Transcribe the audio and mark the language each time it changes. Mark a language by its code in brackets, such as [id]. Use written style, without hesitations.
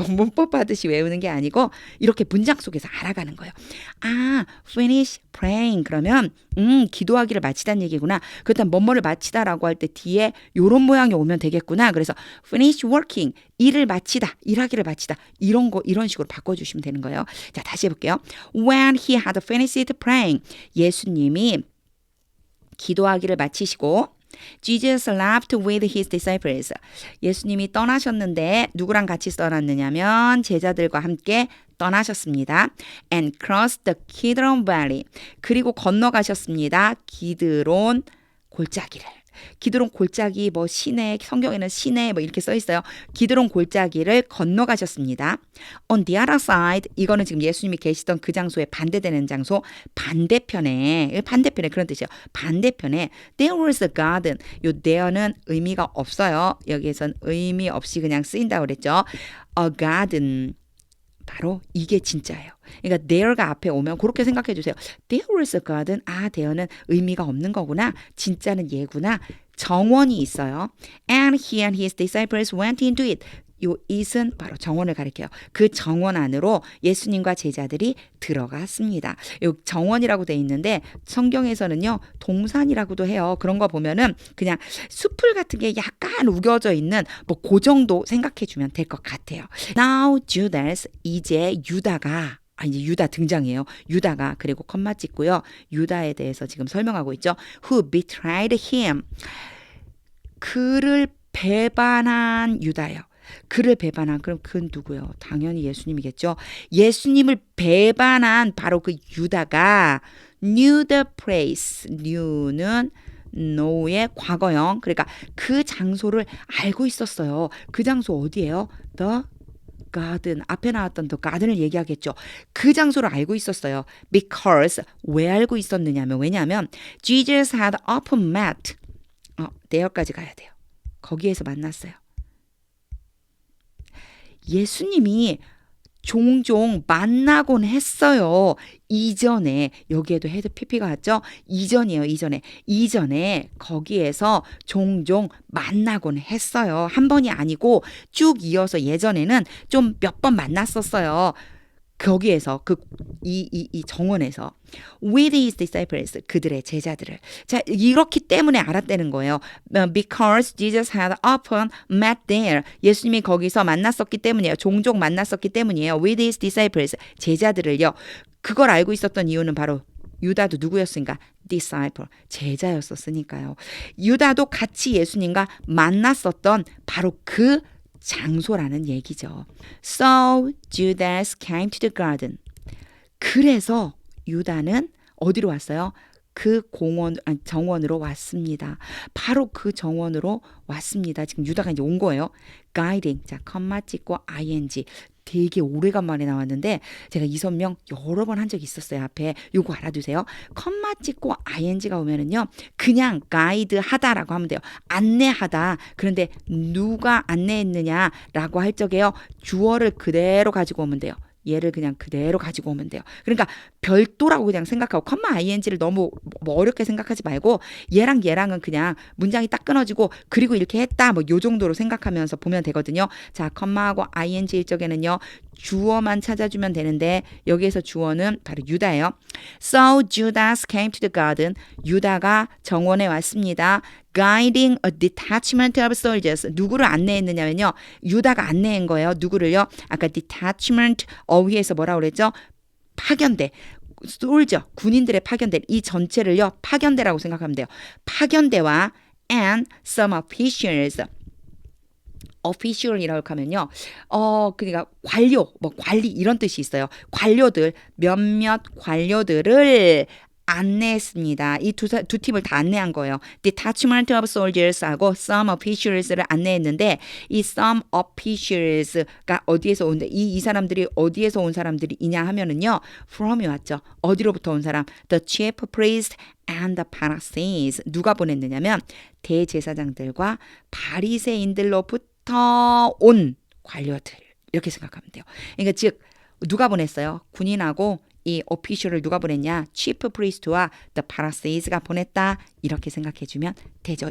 [ko] 문법하듯이 외우는 게 아니고 이렇게 문장 속에서 알아가는 거예요. 아, [en] finish praying [ko] 그러면 기도하기를 마치다는 얘기구나. 그렇다면 뭐뭐를 마치다라고 할 때 뒤에 요런 모양이 오면 되겠구나. 그래서 [en] finish working [ko] 일을 마치다, 일하기를 마치다 이런 거 이런 식으로 바꿔주시면 되는 거예요. 자 다시 해볼게요. [en] When he had finished praying [ko] 예수님이 기도하기를 마치시고 [en] Jesus left with his disciples. [ko] 예수님이 떠나셨는데 누구랑 같이 떠났느냐면 제자들과 함께 떠나셨습니다. [en] And crossed the Kidron Valley. [ko] 그리고 건너가셨습니다. 기드론 골짜기를. 기드론 골짜기 뭐 시내 성경에는 시내 뭐 이렇게 써 있어요. 기드론 골짜기를 건너가셨습니다. [en] On the other side [ko] 이거는 지금 예수님이 계시던 그 장소에 반대되는 장소 반대편에 그런 뜻이에요. 반대편에 [en] there was a garden. [ko] 요 there는 의미가 없어요. 여기에선 의미 없이 그냥 쓰인다고 그랬죠. A garden 바로 이게 진짜예요. 그러니까 there가 앞에 오면 그렇게 생각해 주세요. [en] There was a garden. [ko] 아, there는 의미가 없는 거구나. 진짜는 얘구나. 정원이 있어요. [en] And he and his disciples went into it. [ko] 요 it은 바로 정원을 가리켜요. 그 정원 안으로 예수님과 제자들이 들어갔습니다. 요 정원이라고 돼 있는데 성경에서는요 동산이라고도 해요. 그런 거 보면은 그냥 숲을 같은 게 약간 우겨져 있는 뭐 그 정도 생각해 주면 될 것 같아요. [en] Now Judas [ko] 이제 유다가 이제 유다 등장이에요. 유다가 그리고 컴마 찍고요. 유다에 대해서 지금 설명하고 있죠. [en] Who betrayed him. [ko] 그를 배반한 유다요. 그를 배반한 그럼 그건 누구요? 당연히 예수님이겠죠. 예수님을 배반한 바로 그 유다가 [en] knew the place. [ko] knew는 know의 과거형. 그러니까 그 장소를 알고 있었어요. 그 장소 어디예요? the garden. 앞에 나왔던 the garden을 얘기하겠죠. 그 장소를 알고 있었어요. because 왜 알고 있었느냐면 왜냐하면 [en] Jesus had often met. [ko] there까지 가야 돼요. 거기에서 만났어요. 예수님이 종종 만나곤 했어요. 이전에 여기에도 헤드 PP가 왔죠. 이전이에요. 이전에 거기에서 종종 만나곤 했어요. 한 번이 아니고 쭉 이어서 예전에는 좀 몇 번 만났었어요. 거기에서 이 정원에서 [en] with his disciples [ko] 그들의 제자들을 자 이렇기 때문에 알았다는 거예요. [en] Because Jesus had often met there [ko] 예수님이 거기서 만났었기 때문이에요. 종종 만났었기 때문이에요. [en] With his disciples [ko] 제자들을요. 그걸 알고 있었던 이유는 바로 유다도 누구였으니까 disciple 제자였었으니까요. 유다도 같이 예수님과 만났었던 바로 그 장소라는 얘기죠. [en] So Judas came to the garden. [ko] 그래서 유다는 어디로 왔어요? 그 정원으로 왔습니다. 바로 그 정원으로 왔습니다. 지금 유다가 이제 온 거예요. guiding. 자, 컴마 찍고 ing. 되게 오래간만에 나왔는데 제가 이 설명 여러 번 한 적이 있었어요. 앞에 요거 알아두세요. 컴마 찍고 ing가 오면은요. 그냥 가이드 하다라고 하면 돼요. 안내하다. 그런데 누가 안내했느냐라고 할 적에요. 주어를 그대로 가지고 오면 돼요. 얘를 그냥 그대로 가지고 오면 돼요. 그러니까 별도라고 그냥 생각하고 컴마 ing를 너무 뭐 어렵게 생각하지 말고 얘랑은 그냥 문장이 딱 끊어지고 그리고 이렇게 했다 뭐 요 정도로 생각하면서 보면 되거든요. 자, 컴마하고 ing일 적에는요. 주어만 찾아주면 되는데 여기에서 주어는 바로 유다예요. [en] So Judas came to the garden. [ko] 유다가 정원에 왔습니다. [en] Guiding a detachment of soldiers. [ko] 누구를 안내했느냐면요. 유다가 안내한 거예요. 누구를요? 아까 detachment 어휘에서 뭐라고 그랬죠? 파견대. 솔저, 군인들의 파견대. 이 전체를요. 파견대라고 생각하면 돼요. 파견대와 and some officials. official이라고 하면요. 그러니까 관료, 뭐 관리 이런 뜻이 있어요. 관료들, 몇몇 관료들을 안내했습니다. 이 두 팀을 다 안내한 거예요. [en] Detachment of Soldiers [ko] 하고 Some Officials를 안내했는데 이 Some Officials가 어디에서 온데 이 사람들이 어디에서 온 사람들이냐 하면은요. From이 왔죠. 어디로부터 온 사람? [en] The chief priest and the Pharisees. [ko] 누가 보냈느냐면 대제사장들과 바리새인들로부터 온 관료들. 이렇게 생각하면 돼요. 그러니까 즉 누가 보냈어요? 군인하고 이 오피셜을 누가 보냈냐? 치프 프리스트와 the Pharisees가 보냈다. 이렇게 생각해주면 되죠.